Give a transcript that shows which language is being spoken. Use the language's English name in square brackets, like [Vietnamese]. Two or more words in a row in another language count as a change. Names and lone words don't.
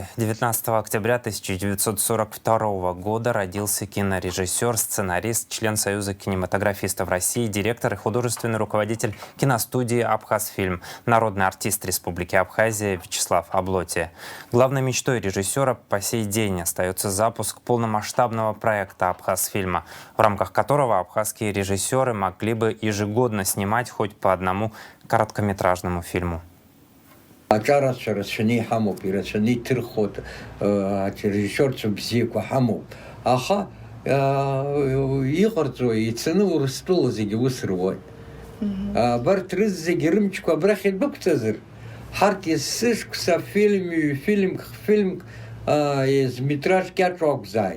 [Russian] 19 октября 1942 года родился кинорежиссер, сценарист, член Союза кинематографистов России, директор и художественный руководитель киностудии «Абхазфильм», народный артист Республики Абхазия Вячеслав Облотия. Главной мечтой режиссера по сей день остается запуск полномасштабного проекта «Абхазфильма», в рамках которого абхазские режиссеры могли бы ежегодно снимать хоть по одному короткометражному фильму. [Abkhazian] Аჭარацәа рацәаны иҳамоуп, ирацәаны иҭырхуа режиссерцәа бзиақәа ҳамоуп. Аха иҟарҵо, ицаны Урыстәыла зегьы ус руоит. Абарҭ рызегьы рымчқәа абрахь идәықәҵазар, ҳарҭ есышықәса фильмк метраж кьаҿу акәзааит.